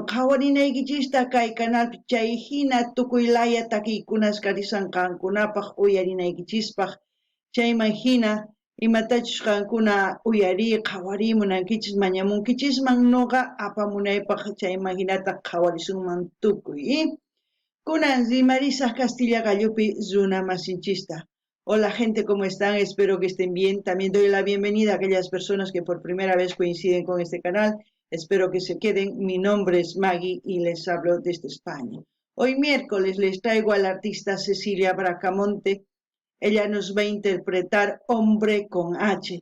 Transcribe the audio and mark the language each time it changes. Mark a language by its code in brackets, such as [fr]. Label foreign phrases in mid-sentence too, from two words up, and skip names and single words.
[qu] qhawarinaykichista kay kanalpi chay hina tukuy laya takiykunas karisan qankunapaq uyarinaykichispaq chayman hina imatachus qankuna uyari qhawari munankichis mañamunkichisman nuqa apamunaypaq chayman hinata qhawarisunman tukuy kunan rimarisaq Castilla Gallupi runa masinchista. [es] Hola gente, ¿cómo están? Espero que estén bien. También doy la bienvenida a aquellas personas que por primera vez coinciden con este canal. Espero que se queden. Mi nombre es Maggie y les hablo desde España. Hoy miércoles les traigo a la artista Cecilia Bracamonte. Ella nos va a interpretar Hombre con H.